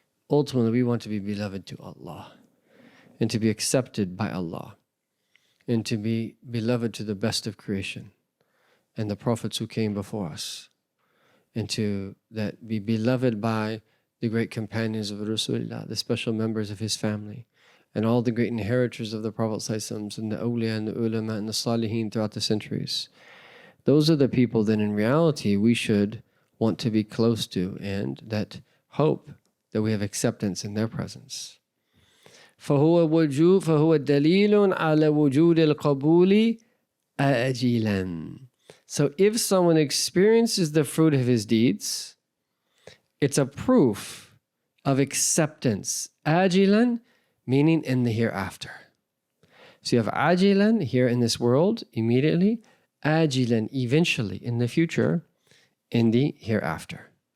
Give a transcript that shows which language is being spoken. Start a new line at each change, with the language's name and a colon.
English: Ultimately, we want to be beloved to Allah and to be accepted by Allah and to be beloved to the best of creation and the prophets who came before us, and to that be beloved by the great companions of Rasulullah, the special members of his family, and all the great inheritors of the Prophet ﷺ, and the awliya and the ulama and the salihin throughout the centuries. Those are the people that in reality we should want to be close to, and that hope that we have acceptance in their presence.
Arabic: فهو دليل على وجود القبول آجلا.
English: So if someone experiences the fruit of his deeds, it's a proof of acceptance. Ajilan, meaning in the hereafter. So you have ajilan, here in this world, immediately. Ajilan, eventually, in the future, in the hereafter.